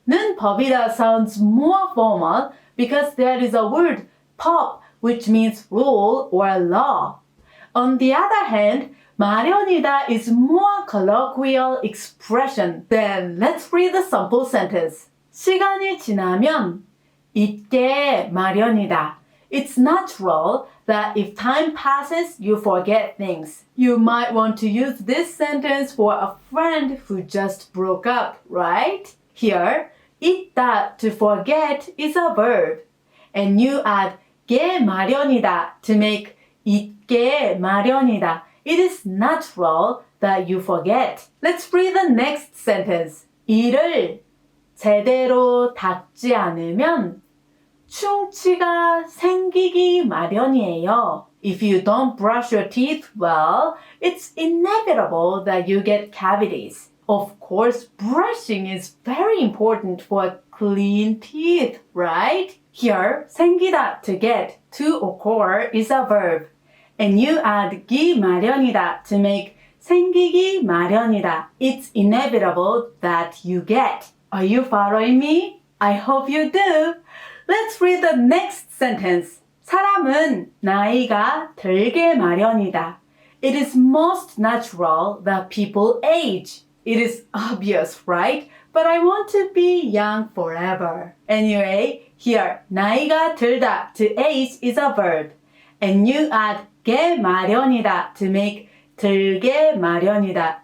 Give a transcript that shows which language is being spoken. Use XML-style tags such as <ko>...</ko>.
<en>눈법이다 sounds more formal because there is a word 법 which means rule or law. On the other hand, 마련이다 is more colloquial expression. Then let's read the sample sentence.</en> <ko>시간이 지나면 잊게 마련이다.</ko> <en>It's natural that if time passes, you forget things. You might want to use this sentence for a friend who just broke up, right? Here, 잊다 to forget is a verb. And you add 게 마련이다 to make 잊게 마련이다. It is natural that you forget. Let's read the next sentence.</en> <ko>이를 제대로 닦지 않으면 충치가 생기기 마련이에요.</ko> <en>If you don't brush your teeth well, it's inevitable that you get cavities. Of course, brushing is very important for clean teeth, right? Here, 생기다 to get, to occur is a verb. And you add 기 마련이다 to make 생기기 마련이다. It's inevitable that you get. Are you following me? I hope you do. Let's read the next sentence.</en> <ko>사람은 나이가 들게 마련이다.</ko> <en>It is most natural that people age. It is obvious, right? But I want to be young forever. Anyway, here, 나이가 들다 to age is a verb. And you add 게 마련이다 to make 들게 마련이다.</en>